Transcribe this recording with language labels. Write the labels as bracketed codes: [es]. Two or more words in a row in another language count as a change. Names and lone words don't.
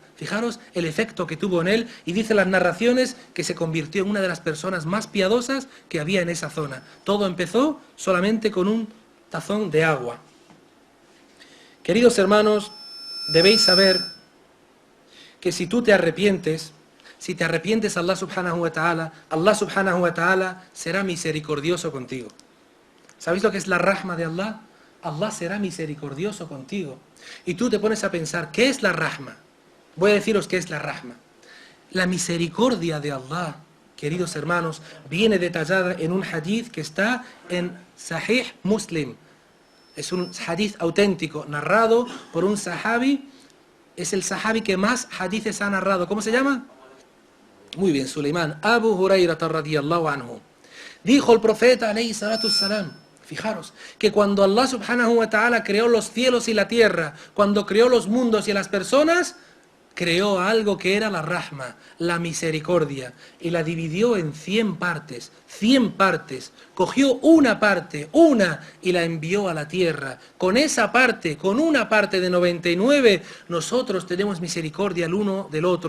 [es] Fijaros el efecto que tuvo en él y dice las narraciones que se convirtió en una de las personas más piadosas que había en esa zona. Todo empezó solamente con un tazón de agua. Queridos hermanos, debéis saber que si tú te arrepientes, Allah [ar] سبحانه وتعالى [es] será misericordioso contigo. ¿Sabéis lo que es la rahma de Allah? Allah será misericordioso contigo. Y tú te pones a pensar, ¿qué es la rahma? Voy a deciros qué es la rahma. La misericordia de Allah, queridos hermanos, viene detallada en un hadith que está en Sahih Muslim. Es un hadith auténtico, narrado por un sahabi. Es el sahabi que más hadithes ha narrado. ¿Cómo se llama? Muy bien, Suleimán. [ar] أبو هريرة رضي الله عنه. [es] Dijo el profeta, [ar] عليه الصلاة والسلام, [es] fijaros, que cuando Allah [ar] سبحانه وتعالى [es] creó los cielos y la tierra, cuando creó los mundos y las personas, creó algo que era la rahma, la misericordia, y la dividió en 100 partes, 100 partes. Cogió una parte, y la envió a la tierra. Con esa parte, con una parte de 99, nosotros tenemos misericordia el uno del otro.